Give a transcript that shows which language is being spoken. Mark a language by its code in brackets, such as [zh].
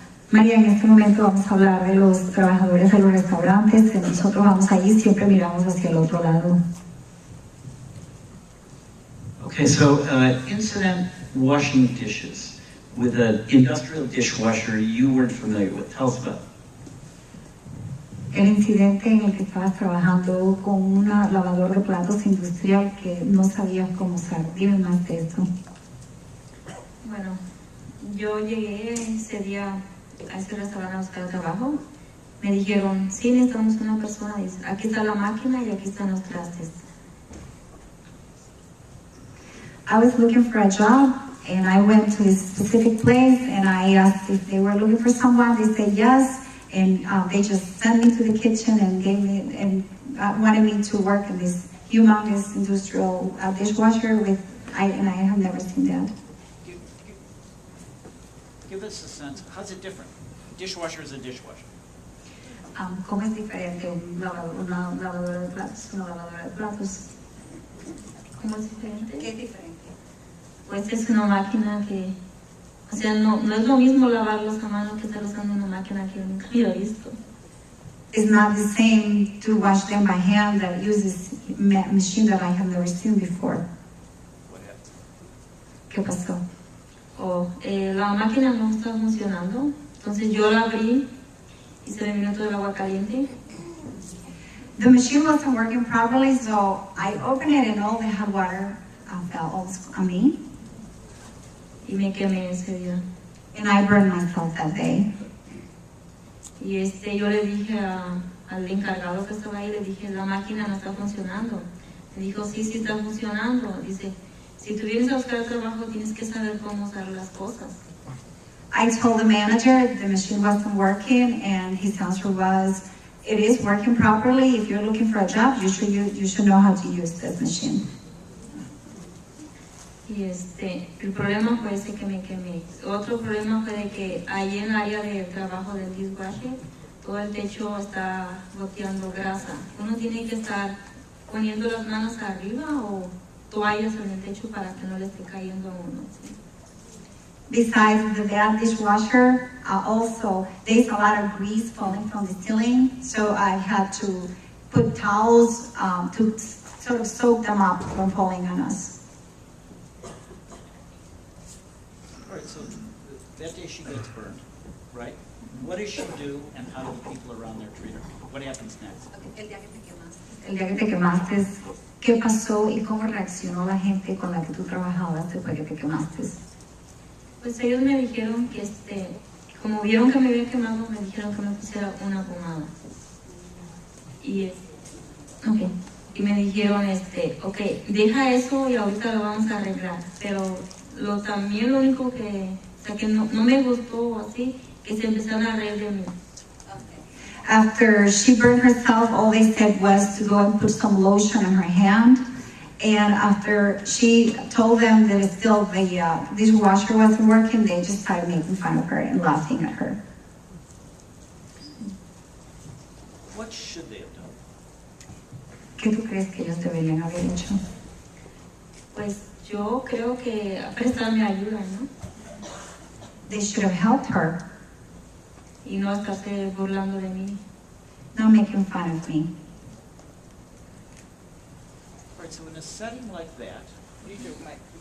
[es] María, en este momento vamos a hablar de los trabajadores de los restaurantes, que nosotros vamos allí y siempre miramos hacia el otro lado. [en] Okay, so incident washing dishes with an industrial dishwasher you weren't familiar with. Tell us about it. [es] El incidente en el que estabas trabajando con una lavadora de platos industrial que no sabías cómo usar. Dime más de eso. Bueno, yo llegué ese día a ese restaurante a buscar trabajo. Me dijeron, sí, necesitamos una persona. Dice, aquí está la máquina y aquí están los trastes. [en] I was looking for a job and I went to this specific place and I asked if they were looking for someone. They said yes, and they just sent me to the kitchen and gave me and wanted me to work in this humongous industrial dishwasher and I have never seen that. Give us a sense. How's it different? Dishwasher is a dishwasher. [es] ¿Cómo es diferente una lavadora de platos? Una lavadora de platos. ¿Cómo es diferente? ¿Qué es diferente? Pues es una máquina que, o sea, no es lo mismo lavarlos a mano que estar usando una máquina que nunca había visto. [en] It's not the same to wash them by hand that uses a machine that I have never seen before. What happened? [es] ¿Qué pasó? La máquina no estaba funcionando, entonces yo la abrí y se me vino todo el agua caliente. [en] The machine wasn't working properly, so I opened it and all the hot water fell on me. [es] Y me quemé ese día. [en] And I burned myself that day. [es] Y yo le dije al encargado que estaba ahí, le dije, la máquina no está funcionando. Me dijo, sí, sí está funcionando. Dice, si tú vienes a buscar trabajo, tienes que saber cómo usar las cosas. [en] I told the manager the machine wasn't working, and his answer was, it is working properly. If you're looking for a job, you should know how to use this machine. [es] Y el problema fue ese que me quemé. Otro problema fue de que ahí en el área de trabajo del dishwasher, todo el techo está goteando grasa. Uno tiene que estar poniendo las manos arriba o toallas en el techo para que no le esté cayendo a uno. ¿Sí? [en] Besides the bad dishwasher, also there's a lot of grease falling from the ceiling, so I had to put towels to sort of soak them up from falling on us. All right, so that day she gets burned, right? What does she do, and how do the people around there treat her? What happens next? [es] El día que te quemaste, ¿qué pasó y cómo reaccionó la gente con la que tú trabajabas después que te quemaste? Pues ellos me dijeron que como vieron que me había quemado, me dijeron que me pusiera una pomada. Y me dijeron, ok, deja eso y ahorita lo vamos a arreglar. Pero también lo único que no me gustó así, que se empezaron a reír de mí. [en] After she burned herself, all they said was to go and put some lotion on her hand. And after she told them that still the dishwasher wasn't working, they just started making fun of her and laughing at her. What should they have done? [es] ¿Qué tú crees que ellos deberían haber hecho? Pues yo creo que prestarme ayuda, ¿no? [en] They should have helped her. [es] Y no estarse burlando de mí. [en] Not making fun of me. All right, so in a setting like that, what do you do, Mike?